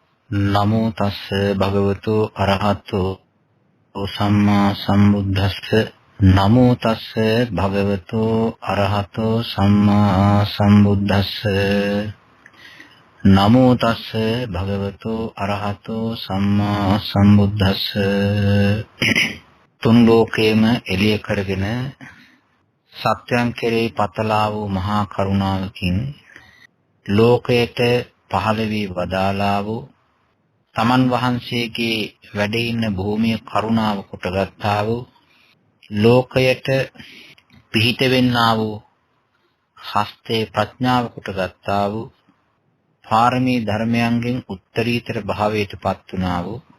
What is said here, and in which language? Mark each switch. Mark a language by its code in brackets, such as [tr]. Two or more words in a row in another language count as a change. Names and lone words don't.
[pi] නමෝ තස්ස භගවතු අරහතෝ සම්මා සම්බුද්දස්ස නමෝ තස්ස භගවතු අරහතෝ සම්මා සම්බුද්දස්ස නමෝ තස්ස භගවතු අරහතෝ සම්මා සම්බුද්දස්ස [si] තුන් ලෝකේම එළිය කරගෙන සත්‍යයන් කෙරෙහි පතලා වූ මහා කරුණාවකින් ලෝකයට පහළ වී වදාලා වූ තමන් වහන්සේගේ වැඩ ඉන්න භූමිය කරුණාව කොටගත්තා වූ ලෝකයට පිහිට වෙන්නා වූ හස්තේ ප්‍රඥාව කොටගත්තා වූ පාරමී ධර්මයන්ගෙන් උත්තරීතර භාවයට පත් වුණා වූ